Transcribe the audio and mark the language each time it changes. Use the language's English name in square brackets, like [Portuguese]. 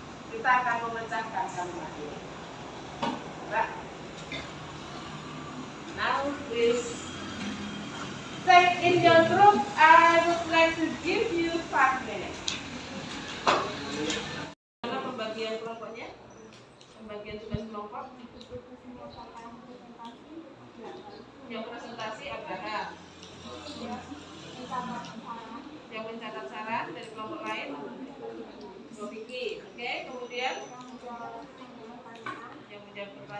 [Indonesian] Kita akan memecahkan gambar ini. Coba. [English] Now please take in your group. I would like to give you 5 minutes. [Indonesian] Mana pembagian kelompoknya? Pembagian tugas kelompok. Yang presentasi Abraham. Yang mencatat saran dari kelompok lain Vicky. Oke, kemudian yang menjawab pertanyaan